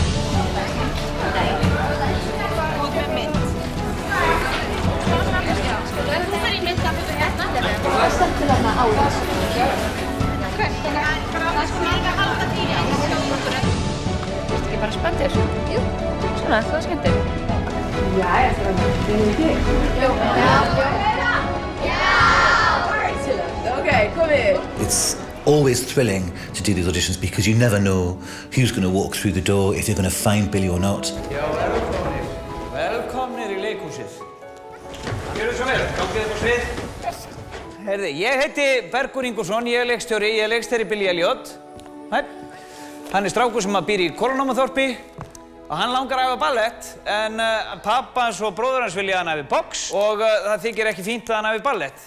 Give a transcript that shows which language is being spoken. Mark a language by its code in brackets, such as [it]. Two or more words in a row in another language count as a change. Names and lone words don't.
[is] Ekki bara spenntir? Jú, svona, það er skemmtilegt. [da] Ja, jeg skal det. Jo. Okay, kom in. [en] It's always thrilling to do these auditions because you never know who's going to walk through the door, if you're going to find Billy or not. [is] Já, velkomnir. Velkomnir í leikhúsið. Gjörðu svo vel, gangið upp á svið. Heyrðu, ég heiti Bergur Ingvarsson, ég leikstjóri, ég leikstýri Billy Elliot. Hann strákur sem býr í Kólanámaþorpi. Og hann langar að æfa ballett, en pappa hans og bróður hans vilja að hann æfi box og það þykir ekki fínt að hann æfi ballett.